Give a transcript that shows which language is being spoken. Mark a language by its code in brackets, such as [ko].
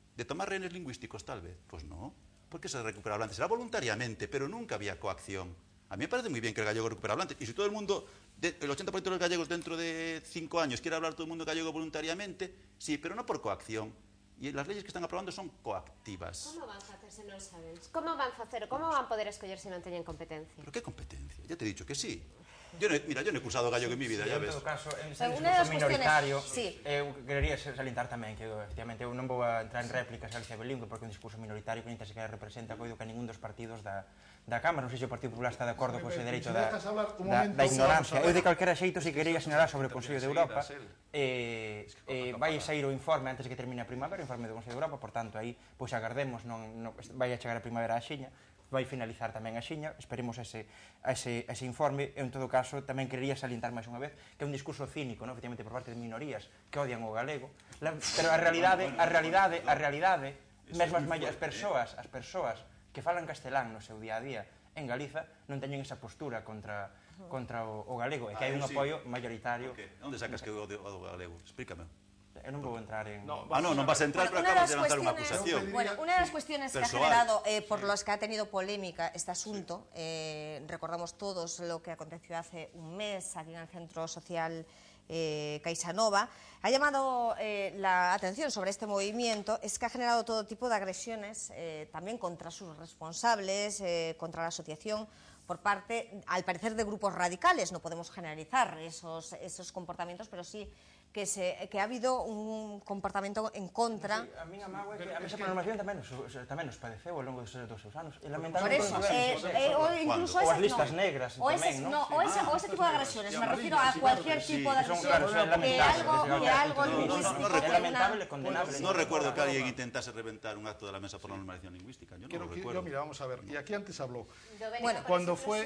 [es] ¿De tomar rehenes lingüísticos, tal vez? Pues no. ¿Por qué se recupera hablantes? Será voluntariamente, pero nunca había coacción. A mí me parece muy bien que el gallego recupere hablantes. Y si todo el mundo, el 80% de los gallegos dentro de 5 años quiere hablar todo el mundo gallego voluntariamente, sí, pero no por coacción. [gl] E as leyes que están aprobando son coactivas. Como van facer se non saben? Como van facer? Como van poder escoller se non teñen competencia? [es] Pero que competencia? Ya te he dicho que sí. Mira, yo no he cursado gallego en mi vida, ya ves. [gl] En todo caso, [es] en ese discurso minoritario, [gl] eu querería salientar tamén que, efectivamente, eu non vou a entrar en réplicas a Galicia bilingüe porque un discurso minoritario que nin sequera representa coido que ningún dos partidos da Cámara. Non sei se o Partido Popular está de acordo con ese dereito da ignorancia. Eu de calquera xeito se quería sinalar sobre o Consello de Europa, vai sair o informe antes de que termine a primavera, o informe do Consello de Europa, por tanto, aí, pois agardemos, vai a chegar a primavera a xiña, vai finalizar tamén a xiña, esperemos ese informe. En todo caso, tamén querería salientar máis unha vez que é un discurso cínico, efectivamente, por parte de minorías que odian o galego, pero a realidade, mesmo as persoas que falan castelán no seu día a día en Galiza non teñen esa postura contra o galego, e que hai un apoio mayoritario. Onde sacas que o galego? Explícame. Eu non vou entrar en... non vas a entrar, pero acabas de lanzar unha acusación. [es] Bueno, una de las cuestiones que ha generado, por las que ha tenido polémica este asunto, recordamos todos lo que aconteció hace un mes aquí en el Centro Social CaixaNova, ha llamado la atención sobre este movimiento, es que ha generado todo tipo de agresiones, también contra sus responsables, contra la asociación, por parte, al parecer, de grupos radicales. No podemos generalizar esos comportamientos, pero sí que ha habido un comportamiento en contra. [gl] A mí esa programación tamén nos padeceu ao longo dos seus anos. [es] Por eso, incluso [gl] as listas negras tamén, [es] ¿no? O ese tipo de agresiones, me refiero a cualquier tipo de agresión que algo lingüístico. Es lamentable, condenable. No recuerdo que alguien intentase reventar un acto de la Mesa por la normalización lingüística. Yo no lo recuerdo. Mira, vamos a ver, y aquí antes habló. Bueno, cuando fue